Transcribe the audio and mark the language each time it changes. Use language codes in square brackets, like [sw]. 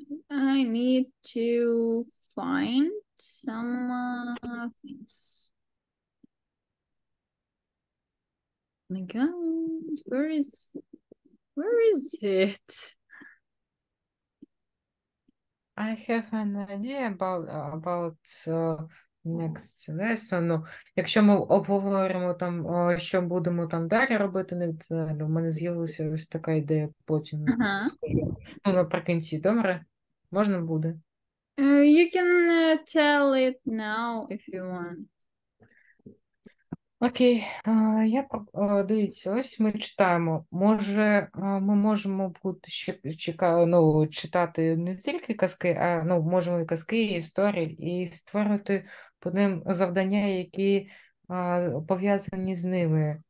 [en] I need to find some things. Oh my God, where is it? I have an idea about next lesson. [uk] Ну, якщо ми обговоримо там, що будемо там далі робити, у мене з'явилася ось така ідея потім. скажу. Ну, наприкінці, добре? Можна буде? [en] You can tell it now if you want. [uk] Окей, дивіться, ось ми читаємо. Може, ми можемо бути читати не тільки казки, а можемо і казки, і історії, і створити по ним завдання, які пов'язані з ними.